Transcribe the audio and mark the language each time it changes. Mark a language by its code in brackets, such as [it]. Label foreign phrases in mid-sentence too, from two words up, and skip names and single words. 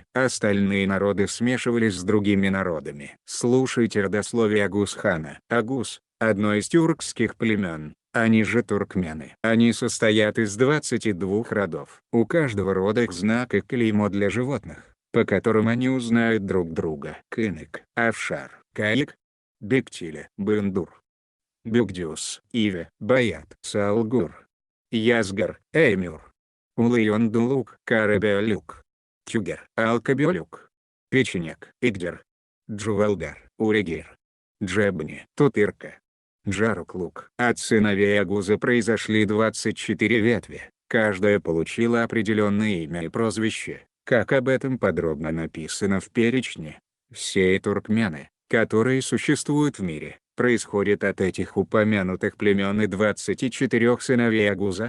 [ru] Остальные народы смешивались с другими народами. Слушайте родословие Агус-хана. Агус – одно из тюркских племен. Они же туркмены. Они состоят из 22 родов. У каждого рода их знак и клеймо для животных, по которым они узнают друг друга. Кынык, Афшар, Каик, Бектиле, Бындур, Бюгдюс, Иве, Баят, Салгур, Язгар, Эмюр, Улыйондулук, Карабиолюк, Тюгер, Алкабиолюк, Печенек, Игдер, Джувалдар, Урегир, Джебни, Тутырка, Джаруклук. От сыновей Агуза произошли 24 ветви, каждая получила определенное имя и прозвище, как об этом подробно написано в перечне. Все туркмены, которые существуют в мире, происходят от этих упомянутых племен и 24 сыновей Агуза.